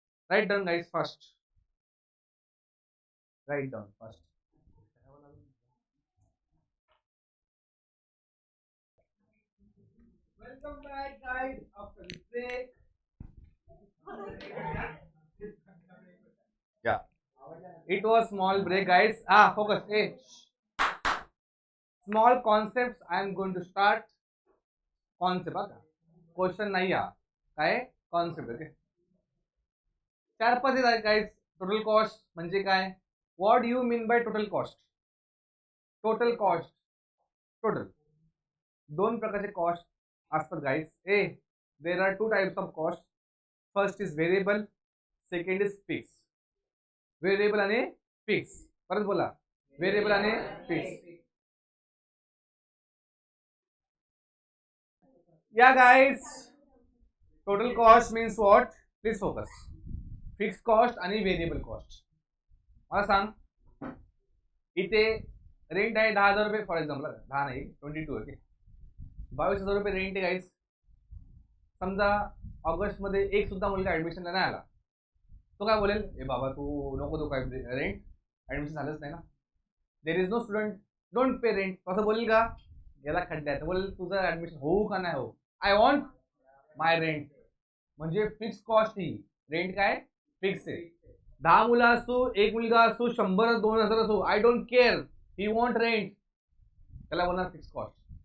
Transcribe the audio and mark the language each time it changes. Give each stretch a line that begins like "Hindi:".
English: Write down guys fast. Write down fast. Welcome back guys after break. Yeah, it was small break guys. Focus. Hey, small concepts I am going to start.
Marathi: Concept बघा, question नाही हा, काय concept. Okay, 4-5 आहेत guys. Total cost म्हणजे काय?
English: What do you mean by total cost? Total cost, total
Marathi: दोन प्रकारचे cost असतात guys.
English: There are 2 types of cost. First is variable, second is fix.
Marathi: Variable आणि फिक्स. परत बोला, व्हेरिएबल आणि फिक्स.
English: या guys, total cost means what? Please focus.
Marathi: Fix cost आणि variable cost. मला सांग, इथे रेंट आहे 10,000 रुपये
English: For example.
Marathi: 10 नाही, 22. ओके, 22,000 रुपये रेंट आहे गाईज. समजा ऑगस्ट मध्ये एक सुद्धा मुलगा ऍडमिशनला नाही आला, तो काय बोलेल? ए बाबा तू नको दो काय रेंट, ऍडमिशन झालंच नाही ना.
English: There is no student, don't pay rent.
Marathi: असं बोलेल का? याला खड्ड्यात बोलेल तुझं ऍडमिशन होऊ का नाही हो,
English: I want my rent.
Marathi: म्हणजे फिक्स कॉस्ट ही. रेंट काय फिक्स आहे. 10 मुलं असू, एक मुलगा असू, 100 2,000 असू,
English: I don't care, he want rent.
Marathi: त्याला बोलणार फिक्स कॉस्ट.